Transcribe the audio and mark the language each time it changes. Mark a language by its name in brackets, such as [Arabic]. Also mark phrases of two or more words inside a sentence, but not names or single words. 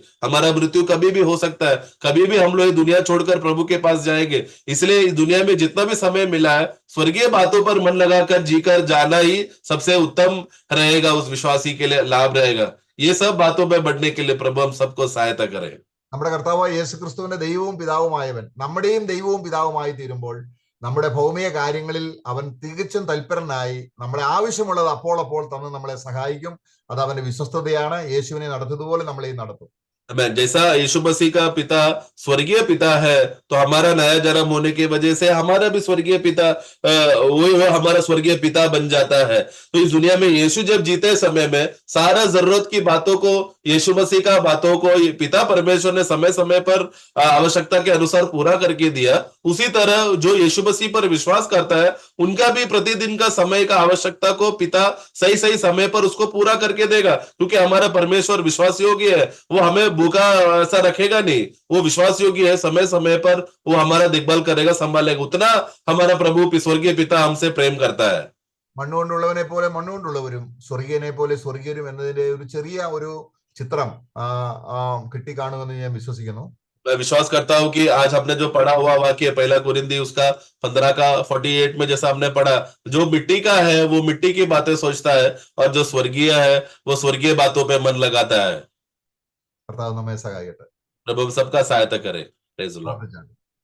[Hindi] हमारा मृत्यु कभी भी हो सकता है, कभी भी हम लोग दुनिया छोड़कर प्रभु के पास जाएंगे। इसलिए इस दुनिया में जितना भी समय मिला है, स्वर्गीय बातों पर मन लगाकर जीकर जाना ही सबसे उत्तम रहेगा, उस विश्वासी के लिए लाभ रहेगा। ये सब बातों में बढ़ने के लिए प्रभु हम सबको सहायता करें। [Malayalam] നമ്മുടെ കർത്താവായ യേശു ക്രിസ്തുവിന്റെ ദൈവവും പിതാവുമായവൻ നമ്മുടെയും ദൈവവും പിതാവുമായി തീരുമ്പോൾ നമ്മുടെ ഭൗമിക കാര്യങ്ങളിൽ അവൻ തികച്ചും തൽപരനായി നമ്മളെ ആവശ്യമുള്ളത് അപ്പോൾ തന്ന് നമ്മളെ സഹായിക്കും. അത് അവന്റെ വിശ്വസ്തതയാണ്. യേശുവിനെ നടത്തിയതുപോലെ നമ്മളെയും നടത്തും. Amen. [Hindi] जैसा यीशु मसीह का पिता स्वर्गीय पिता है, तो हमारा नया जन्म होने की वजह से हमारा भी स्वर्गीय पिता वो हमारा स्वर्गीय पिता बन जाता है। तो इस दुनिया में यीशु जब जीते समय में सारा जरूरत की बातों को, यीशु मसीह का बातों को पिता परमेश्वर ने समय समय पर आवश्यकता के अनुसार पूरा करके दिया। उसी तरह जो यीशु मसीह पर विश्वास करता है, उनका भी प्रतिदिन का समय का आवश्यकता को पिता सही सही समय पर उसको पूरा करके देगा, क्योंकि हमारा परमेश्वर विश्वास योग्य है। वो हमें भूखा ऐसा रखेगा नहीं, वो विश्वास योग्य है। समय समय पर वो हमारा देखभाल करेगा, संभालेगा। उतना हमारा प्रभु स्वर्गीय पिता हमसे प्रेम करता है। [Malayalam] മണ്ണുകൊണ്ടുള്ളവനെ പോലെ മണ്ണുകൊണ്ടുള്ളവരും സ്വർഗീയനെ പോലെ സ്വർഗീയരും എന്നതിന്റെ ഒരു ചെറിയ ഒരു ചിത്രം കിട്ടിക്കാണുമെന്ന് ഞാൻ വിശ്വസിക്കുന്നു. [Hindi] मैं विश्वास करता हूं कि आज हमने जो पढ़ा हुआ वाक्य पहला कुरिन्थी उसका 15 का 48 में जैसा हमने पढ़ा, जो मिट्टी का है वो मिट्टी की बातें सोचता है, और जो स्वर्गीय है वो स्वर्गीय बातों पे मन लगाता है। [Malayalam] കർത്താവ് നമ്മെ സഹായിക്കട്ടെ. [Hindi] प्रभु सबका सहायता करे। [English] Praise the Lord. [Malayalam] പ്രാർത്ഥിച്ചാട്ടെ.